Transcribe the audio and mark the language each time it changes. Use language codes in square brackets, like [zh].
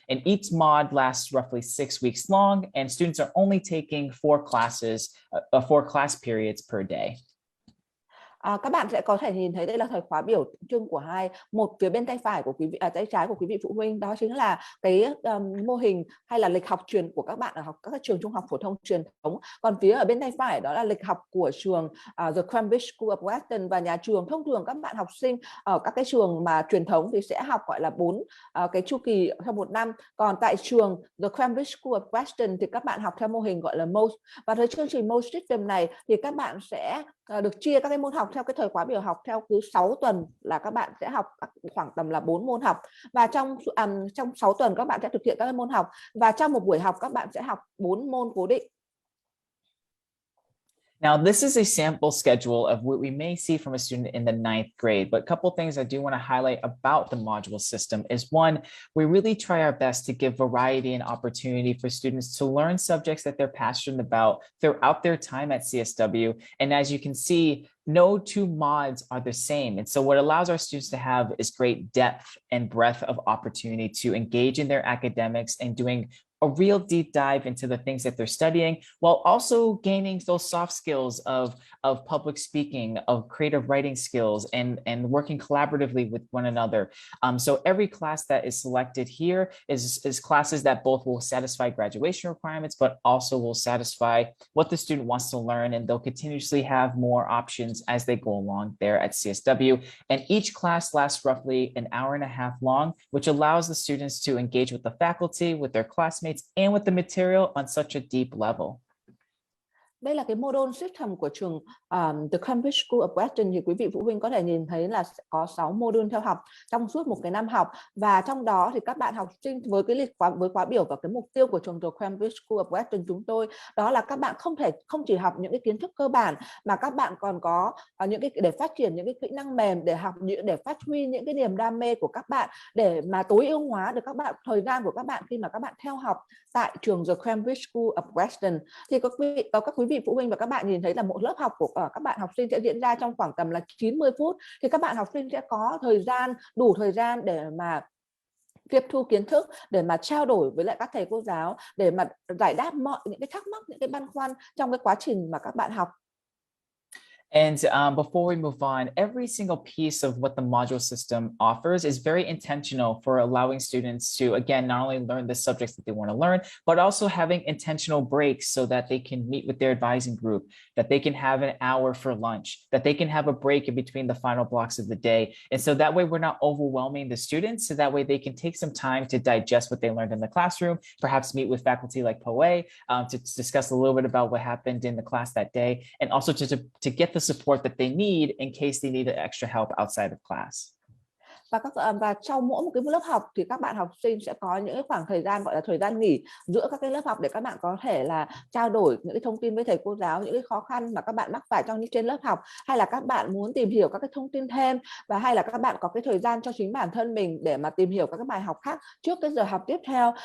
[en] And each mod lasts roughly 6 weeks long, and students are only taking 4 class periods per day. [vi] Các bạn sẽ có thể nhìn thấy đây là thời khóa biểu trưng của một phía bên tay phải của quý vị, tay trái của quý vị phụ huynh, đó chính là cái mô hình hay là lịch học truyền của các bạn ở các trường trung học phổ thông truyền thống. Còn phía ở bên tay phải đó là lịch học của trường The Cambridge School of Weston. Và nhà trường thông thường các bạn học sinh ở các cái trường mà truyền thống thì sẽ học gọi là 4 cái chu kỳ trong một năm. Còn tại trường The Cambridge School of Weston thì các bạn học theo mô hình gọi là MOS. Và với chương trình MOS system này thì các bạn sẽ được chia các cái môn học theo cái thời khóa biểu học theo cứ 6 tuần là các bạn sẽ học khoảng tầm là 4 môn học, và trong 6 tuần các bạn sẽ thực hiện các môn học, và trong một buổi học các bạn sẽ học 4 môn cố định. [en] Now, this is a sample schedule of what we may see from a student in the 9th grade, but a couple of things I do want to highlight about the module system is, one, we really try our best to give variety and opportunity for students to learn subjects that they're passionate about throughout their time at CSW. And as you can see, no 2 mods are the same. And so what allows our students to have is great depth and breadth of opportunity to engage in their academics and doing a real deep dive into the things that they're studying, while also gaining those soft skills of public speaking, of creative writing skills, and working collaboratively with one another. So every class that is selected here is classes that both will satisfy graduation requirements, but also will satisfy what the student wants to learn, and they'll continuously have more options as they go along there at CSW. And each class lasts roughly an hour and a half long, which allows the students to engage with the faculty, with their classmates, and with the material on such a deep level. [vi] Đây là cái module system của trường The Cambridge School of Weston, thì quý vị phụ huynh có thể nhìn thấy là có 6 module theo học trong suốt một cái năm học, và trong đó thì các bạn học sinh với cái với khóa biểu và cái mục tiêu của trường The Cambridge School of Weston chúng tôi đó là các bạn không chỉ học những cái kiến thức cơ bản mà các bạn còn có những cái để phát triển những cái kỹ năng mềm, để phát huy những cái niềm đam mê của các bạn, để mà tối ưu hóa được thời gian của các bạn khi mà các bạn theo học tại trường The Cambridge School of Weston. Thì các quý vị phụ huynh và các bạn nhìn thấy là một lớp học của các bạn học sinh sẽ diễn ra trong khoảng tầm là 90 phút, thì các bạn học sinh sẽ có đủ thời gian để mà tiếp thu kiến thức, để mà trao đổi với lại các thầy cô giáo, để mà giải đáp mọi những cái thắc mắc, những cái băn khoăn trong cái quá trình mà các bạn học. [en] And before we move on, every single piece of what the module system offers is very intentional for allowing students to, again, not only learn the subjects that they want to learn, but also having intentional breaks so that they can meet with their advising group, that they can have an hour for lunch, that they can have a break in between the final blocks of the day. And so that way we're not overwhelming the students, so that way they can take some time to digest what they learned in the classroom, perhaps meet with faculty like Poe to discuss a little bit about what happened in the class that day, and also to get the support that they need in case they need extra help outside of class. [vi] Và trong mỗi một cái lớp học thì các bạn học sinh sẽ có những cái khoảng thời gian gọi là thời gian nghỉ giữa các cái lớp học, để các bạn có thể là trao đổi những cái thông tin với thầy cô giáo, những cái khó khăn mà các bạn mắc phải trên lớp học, hay là các bạn muốn tìm hiểu các cái thông tin thêm, và hay là các bạn có cái thời gian cho chính bản thân mình để mà tìm hiểu các cái bài học khác trước cái giờ học tiếp theo.